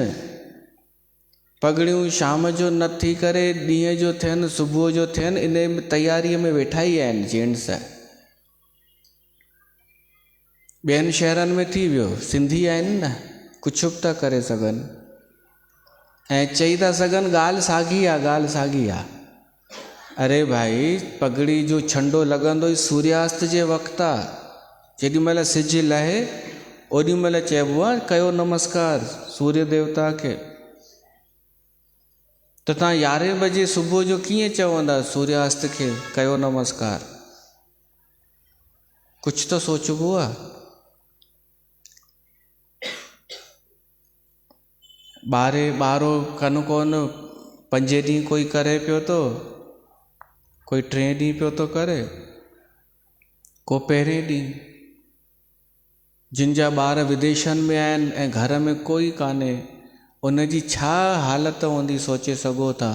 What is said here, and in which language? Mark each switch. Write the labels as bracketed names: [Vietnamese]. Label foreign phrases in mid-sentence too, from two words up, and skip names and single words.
[Sindhi] पगड़ियूं शाम जो न थी करे ॾींहं जो थियनि, सुबुह जो थियनि, इन तयारीअ में वेठा ई आहिनि जेंट्स। ॿियनि शहरनि में थी वियो, सिंधी आहिनि न, कुझु बि था करे सघनि ऐं चई था सघनि ॻाल्हि साॻी आहे, ॻाल्हि साॻी आहे। अरे भाई, पगड़ी जो छंडो लॻंदो ई सूर्यास्त जे वक़्तु आहे। जेॾी महिल सिज लहे ओॾी महिल चइबो आहे कयो नमस्कार सूर्य देवता खे। त त तव्हां 11 बजे सुबुह जो कीअं चवंदा सूर्यास्त खे कयो नमस्कार? कुछ तो सोचबो आहे। ॿारो कन कोन 5 ॾींहं कोई करे पियो थो, कोई 3 ॾींहं पियो थो करे, को पहिरें ॾींहुं। जिन जा ॿार विदेशनि में आहिनि ऐं घर में कोई कान्हे, उन जी छा हालत हूंदी सोचे सघो था।